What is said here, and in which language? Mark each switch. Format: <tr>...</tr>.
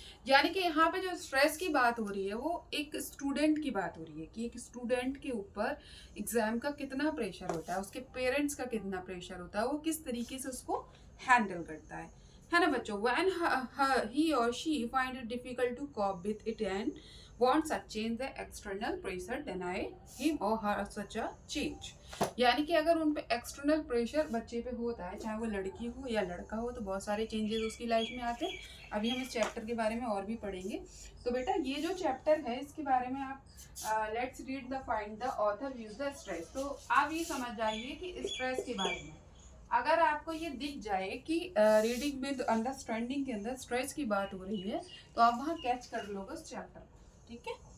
<hi>यानी कि यहाँ पे जो स्ट्रेस की बात हो रही है वो एक स्टूडेंट की बात हो रही है कि एक स्टूडेंट के ऊपर एग्जाम का कितना प्रेशर होता है, उसके पेरेंट्स का कितना प्रेशर होता है, वो किस तरीके से उसको हैंडल करता है ना बच्चों.</hi> <en>when he or she find it difficult to cope with it and wants a change, the external pressure deny him or her such a change.</en> <hi>यानी कि अगर उन पे एक्सटर्नल प्रेशर बच्चे पे होता है, चाहे वो लड़की हो या लड़का हो, तो बहुत सारे चेंजेस उसकी लाइफ में आते हैं. अभी हम इस चैप्टर के बारे में और भी पढ़ेंगे. तो बेटा ये जो चैप्टर है इसके बारे में आप</hi> <en>Let's read the find the author use the stress.</en> <hi>तो आप ये समझ जाइए कि स्ट्रेस के बारे में अगर आपको ये दिख जाए कि रीडिंग विद अंडरस्टैंडिंग के अंदर स्ट्रेस की बात हो रही है तो आप वहाँ कैच कर लोगे उस चैप्टर को, ठीक है.</hi>